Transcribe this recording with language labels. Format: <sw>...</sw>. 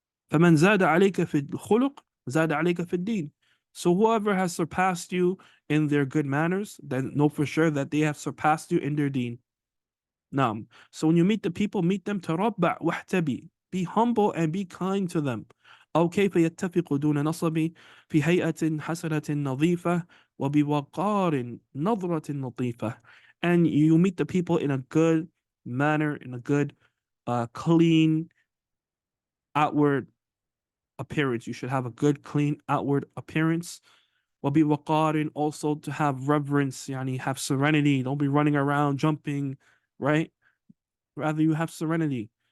<ar>فَمَنْ زَادَ عَلَيْكَ فِي الْخُلُقِ زَادَ عَلَيْكَ فِي الدِّينِ.</ar> <en>So whoever has surpassed you in their good manners, then know for sure that they have surpassed you in their deen. So when you meet the people, meet them</en> <ar>تربع واحتبي.</ar> <en>Be humble and be kind to them.</en> <ar>أو كيف يتفق دون نصب في هيئة حسنة نظيفة وبوقار نظرة لطيفة.</ar> <en>And you meet the people in a good manner, in a good, clean outward appearance. You should have a good, clean outward appearance.</en> <ar>وبوقار,</ar> <en>also to have reverence, have serenity. Don't be running around, jumping, right? Rather, you have serenity.</en>